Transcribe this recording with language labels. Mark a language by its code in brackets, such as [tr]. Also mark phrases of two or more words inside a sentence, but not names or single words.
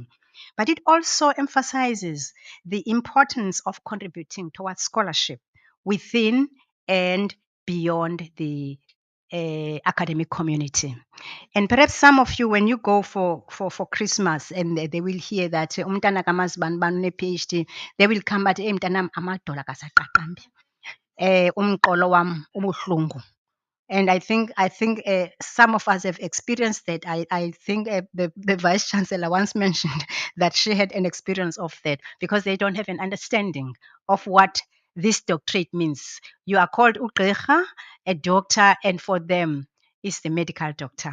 [en] But it also emphasizes the importance of contributing towards scholarship within and beyond the academic community. And perhaps some of you, when you go for Christmas, and they will hear that [xh] umntana kamasibani bani une-PhD, [en] they will come back, [xh] mntanam amadola kasaqaqambe. Umqolo wam ubuhlungu. [en] And I think some of us have experienced that. I think the Vice-Chancellor once mentioned that she had an experience of that, because they don't have an understanding of what this doctorate means. You are called ugqirha, a doctor, and for them, is the medical doctor.